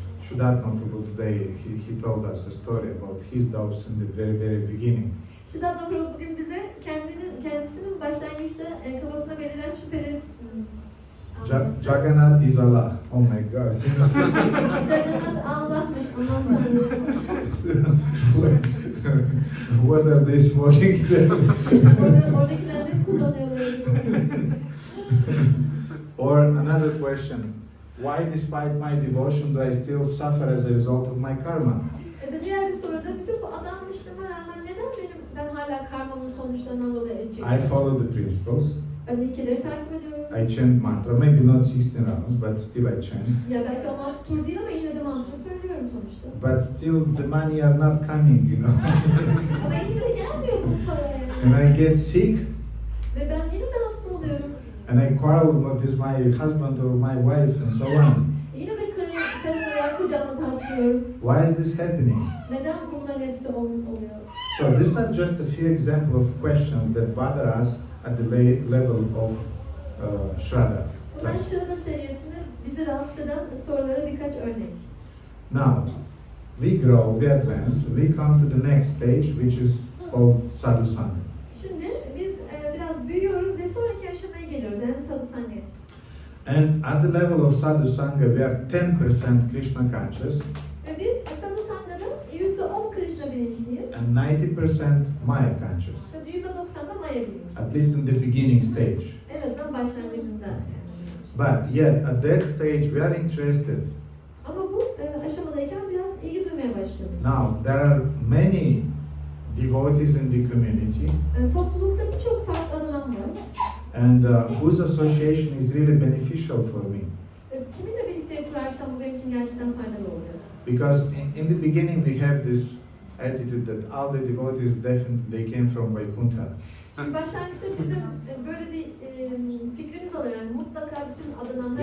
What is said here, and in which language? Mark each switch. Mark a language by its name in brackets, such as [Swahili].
[English] Shuddhatma Prabhu today, he told us a story about his doubts in the very beginning. [Turkish] Shuddhatma Prabhu bugün bize kendisinin başlangıçta kafasına belirlen şüpheleri [English] Jagannath is Allah. Oh my God. [Turkish] Jagannath Allah'mış, aman tanrım. [English] What are they smoking there? [Turkish] Oradakiler ne kullanıyorlar? [English] Or another question, why despite my devotion do I still suffer as a result of my karma? [Turkish] Diğer bir soruda bütün bu adanmışlığıma rağmen neden ben hala karmamın sonuçlarından dolayı acı? [English] I follow the principles, [Turkish] Ben ilkeleri takip ediyorum. [English] I chant mantra, maybe not 16 rounds, but still I chant. [Turkish] Ya belki 16 tur değil ama yine de mantra söylüyorum sonuçta. [English] But still the money are not coming, you know. [Turkish] Ama yine de gelmiyor bu para yani. [English] And I get sick, [Turkish] Ve ben yine de hasta oluyorum. [English] and I quarrel with my husband or my wife, and so on. [Turkish] Yine de karımla veya kocamla tartışıyorum. [English] Why is this happening? [Turkish] Neden bunların hepsi oluyor? [English] So these are just a few examples of questions that bother us at the level of Shraddha. [Turkish] Bunlar Shraddha seviyesinde bizi rahatsız eden sorulara birkaç örnek. [English] Now, we grow, we advance, we come to the next stage, which is called sadhusanga. [Turkish] Şimdi biz biraz büyüyoruz ve sonraki aşamaya geliyoruz, yani sadhusanga. [English] And at the level of sadhusanga, we are 10% Krishna conscious [Turkish] Ve biz sadhusanga'da %10 Krishna bilinçliyiz. [English] and 90% Maya conscious, [Turkish] Ve %90'da Maya bilinçliyiz. [English] at least in the beginning stage. [Turkish] En azından başlangıcında. [English] But yet, at that stage, we are interested. [Turkish] Ama bu aşamadayken biraz ilgi duymaya başlıyoruz. [English] Now, there are many devotees in the community, [Turkish] Toplulukta birçok farklı alan var. [English] and whose association is really beneficial for me. [Turkish] Kiminle birlikte kurarsam bu benim için gerçekten faydalı olacak. [English] Because in the beginning, we have this attitude that all the devotees definitely they came from Vaikuntha. [Turkish] Şimdi başlangıçta bizim böyle bir fikrimiz oluyor. Yani mutlaka bütün adananlar